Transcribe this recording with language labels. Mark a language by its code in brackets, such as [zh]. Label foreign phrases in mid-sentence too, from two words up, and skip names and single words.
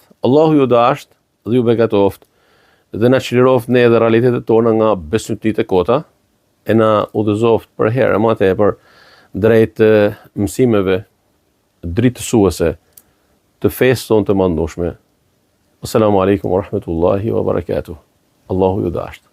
[sq] Allahu ju dasht dhe ju begatoft dhe na çliroft ne edhe realitetet tona nga besëtit e kota, e na udhëzoft për herë më tepër drejt mësimeve dritësuese të fesë tonë të mandueshme. [ar] السلام عليكم ورحمة الله وبركاته. [sq] Allahu ju dasht.